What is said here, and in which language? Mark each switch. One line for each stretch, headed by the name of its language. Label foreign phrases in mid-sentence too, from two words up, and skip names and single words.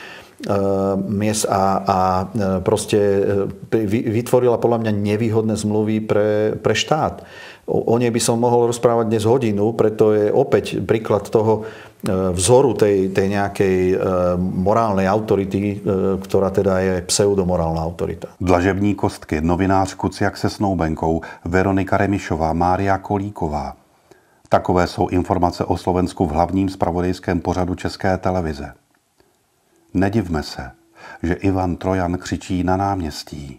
Slovak: Proste vytvorila podľa mňa nevýhodné zmluvy pre štát. O nej by som mohol rozprávať dnes hodinu, preto je opäť príklad toho vzoru tej nejakej morálnej autority, ktorá teda je pseudomorálna autorita.
Czech: Dlažební kostky, novinář Kuciak se snoubenkou, Veronika Remišová, Mária Kolíková. Takové jsou informace o Slovensku v hlavním zpravodajském pořadu České televize. Nedivme se, že Ivan Trojan křičí na náměstí.